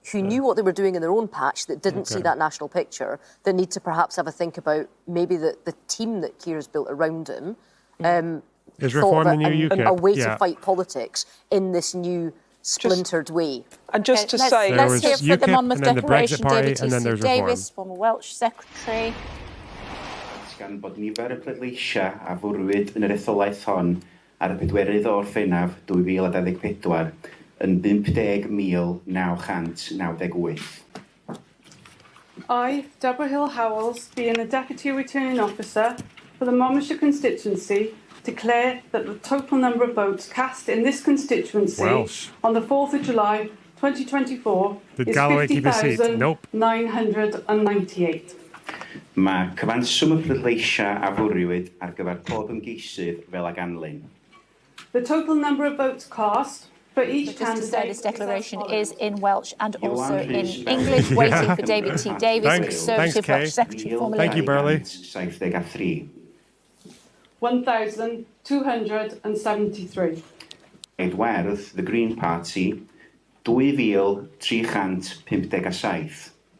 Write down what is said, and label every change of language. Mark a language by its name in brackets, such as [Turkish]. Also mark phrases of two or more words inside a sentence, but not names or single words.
[English] who knew what they were doing in their own patch, that didn't see that national picture, that need to perhaps have a think about maybe the team that Keir's built around him. Is thought reform of the new UKIP? a way to fight politics in this new splintered way. And just to say, let's hear for the Monmouth and then the Brexit Declaration, Party, David and then T.C. there's Davis, former Welsh Secretary. [Welsh] Gan bod nifer y pleidleisiau a fwrwyd yn yr etholaeth hon ar y 4 o Orffennaf 2024 yn 50,998. [English] I, Deborah Hill Howells, being the Deputy Returning Officer for the Monmouthshire constituency, declare that the total number of votes cast in this constituency on the 4th of July 2024 Did is Galloway keep his seat? Nope. 50,998. [Welsh] Mae cyfanswm y pleidleisiau a fwrwyd ar gyfer pob ymgeisydd fel ag anlyn. [English] The total number of votes cast for each Just to say, this declaration is in Welsh and Iwan also in Rhys English, Bell. waiting for David T. Davis, Conservative Welsh Secretary, formerly. Thank you, Burley. 1,273. Edward, the Green Party, 2,357.